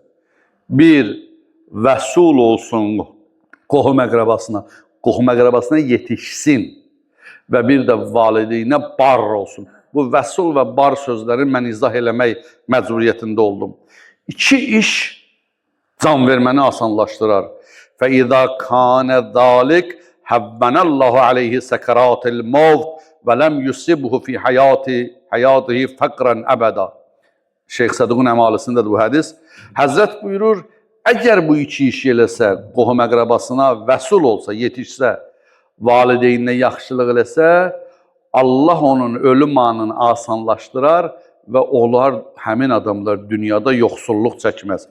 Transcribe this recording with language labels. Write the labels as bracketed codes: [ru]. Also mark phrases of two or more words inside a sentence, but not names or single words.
[az] Bir, vəsul olsun qohum əqrabasına yetişsin və bir də valideynə bar olsun. Bu vəsul və bar sözlərini mən izah eləmək məcburiyyətində oldum. İki iş can verməni asanlaşdırar. [ar] فَإِذَا كَانَ ذَلِكَ هَوَّنَ اللّٰهُ عَلَيْهِ سَكَرَاتِ الْمَوْتِ وَلَمْ يُصِبْهُ فِي حَيَاتِهِ فَقْرًا أَبَدًا. [az] Şeyx Səduqun əmalisindədir bu hədis. Həzrət buyurur, əgər bu iki iş eləsə, qohum əqrabasına vəsul olsa, yetişsə, valideyninə yaxşılıq eləsə, Allah onun ölüm anını asanlaşdırar və onlar, həmin adamlar dünyada yoxsulluq çəkməz.